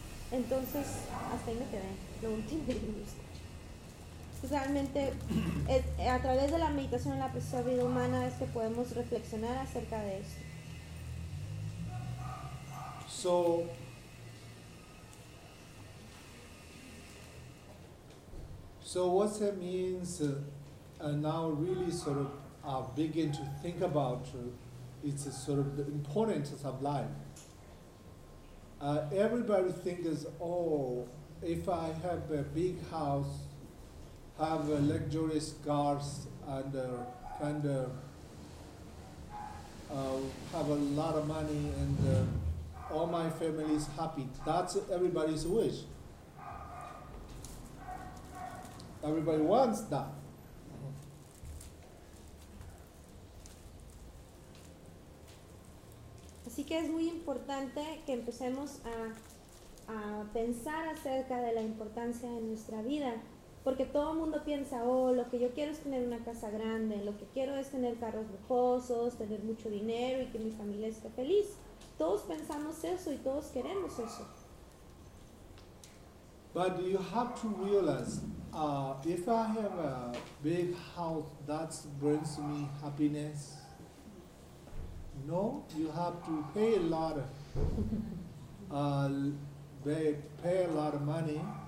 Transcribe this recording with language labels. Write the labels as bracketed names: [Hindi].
[Spanish] Entonces, hasta ahí me quedé, lo último que me gusta. Pues realmente, a través de la meditación en la preciosa vida humana es que podemos reflexionar acerca de esto. [English] So, what that means, now really sort of begin to think about, it's a sort of the importance of life. Everybody thinks, oh, if I have a big house, have luxurious cars, and kind of have a lot of money and all my family is happy. That's everybody's wish. Everybody wants that. [Spanish] Así que es muy importante que empecemos a pensar acerca de la importancia de nuestra vida, porque todo mundo piensa, oh, lo que yo quiero es tener una casa grande, lo que quiero es tener carros lujosos, tener mucho dinero y que mi familia esté feliz. Todos pensamos eso y todos queremos eso. [English] But you have to realize, if I have a big house, that brings me happiness. No, you have to pay a lot of, pay a lot of money.